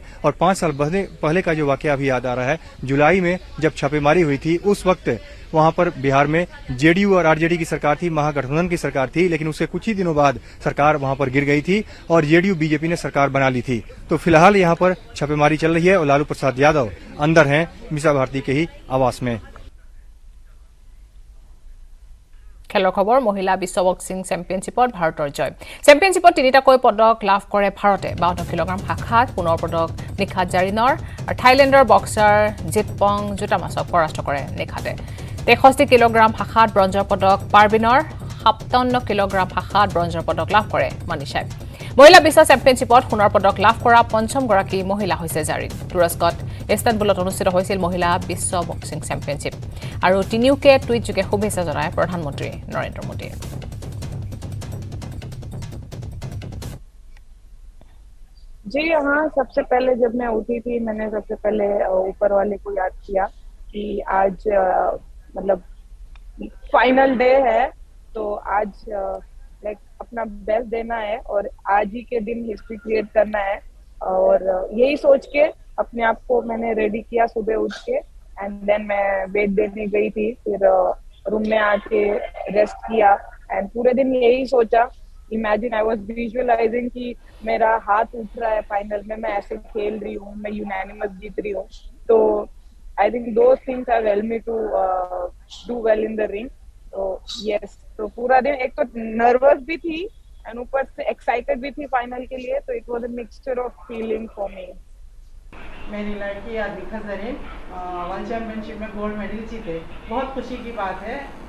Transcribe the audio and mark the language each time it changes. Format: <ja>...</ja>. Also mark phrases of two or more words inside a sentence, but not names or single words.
<hi>और 5 साल पहले का जो वाकया भी याद आ रहा है, जुलाई में जब छापेमारी हुई थी, उस वक्त वहां पर बिहार में जेडीयू और आरजेडी की सरकार थी, महागठबंधन की सरकार थी। लेकिन उसके कुछ ही दिनों बाद सरकार वहां पर गिर गई थी और जेडीयू बीजेपी ने सरकार बना ली थी। तो फिलहाल यहां पर छापेमारी चल रही है और लालू प्रसाद यादव अंदर हैं मीसा भारती के ही आवास में।</hi> <as>খেলৰ খবৰ মহিলা বিশ্ব বক্সিং চেম্পিয়নশ্বিপত ভাৰতৰ জয়। চেম্পিয়নশ্বিপত 3টাকৈ পদক লাভ কৰে ভাৰতে। 52 কিলোগ্ৰাম শাখাত পুনৰ পদক নিখাত জাৰিনৰ আৰু থাইলেণ্ডৰ বক্সাৰ জিতপং জোটামাছক পৰাস্ত কৰে নিখাতে। 63 কিলোগ্ৰাম শাখাত ব্ৰঞ্জৰ পদক পাৰবিনৰ, 57 কিলোগ্ৰাম শাখাত ব্ৰঞ্জৰ পদক লাভ কৰে মনীষাই। মহিলা বিশ্ব চেম্পিয়নশ্বিপত সোণৰ পদক লাভ কৰা পঞ্চমগৰাকী মহিলা হৈছে জাৰিন। তুৰস্কত ইস্তানবুলত অনুষ্ঠিত হৈছিল মহিলা বিশ্ব বক্সিং চেম্পিয়নশ্বিপ। আৰু তিনিওকে টুইটযোগে শুভেচ্ছা জনায় প্ৰধানমন্ত্ৰী নৰেন্দ্ৰ মোদীয়ে।</as> <hi>जी हाँ, सबसे पहले जब मैं उठी थी, मैंने सबसे पहले ऊपर वाले को याद किया कि आज मतलब</hi> <en>final day</en> <hi>है, तो आज लाइक अपना बेस्ट देना है और आज ही के दिन</hi> <en>history create</en> <hi>करना है। और यही सोच के अपने आप को मैंने रेडी किया सुबह उठ के,</hi> <en>and then</en> <hi>मैं वेट देने गई थी, फिर रूम में आके रेस्ट किया एंड पूरे दिन यही सोचा,</hi> <en>imagine I was visualizing</en> <hi>कि मेरा हाथ उठ रहा है फाइनल में, मैं ऐसे खेल रही हूँ, मैं यूनानिमस जीत रही हूँ।</hi> <en>तो I think those things have helped me to do well in the ring.</en> <hi>तो यस, तो पूरा दिन एक तो नर्वस भी थी एंड ऊपर से एक्साइटेड भी थी फाइनल के लिए, तो</hi> <en>it was a mixture of feeling for me.</en> <hi>मेरी लड़की आदिखा जरीन वर्ल्ड चैंपियनशिप में</hi> <en>gold medal</en> <hi>जीते, बहुत खुशी की बात है।</hi>